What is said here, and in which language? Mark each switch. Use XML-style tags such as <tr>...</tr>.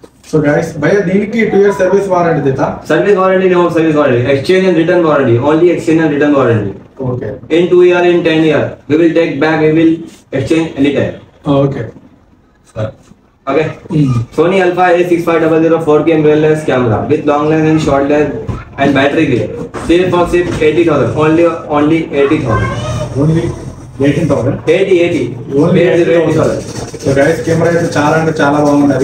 <te>So guys భయ్యా దీనికి 2 years service warranty</te> <hi>देता?</hi> <en>Service warranty no service warranty, exchange and return warranty, only exchange and return warranty. Okay In 2 year, in 10 year, we will take back, we will exchange anytime। Okay Okay. Sony Alpha A6500 4K mirrorless camera with long lens and short lens and battery grade,</en> <hi>सिर्फ और सिर्फ</hi> <en>80,000, only 80,000, only 18,000। 80 only 80,000।</en> <te>So guys camera అయితే చాలా అంటే చాలా బాగున్నది।</te>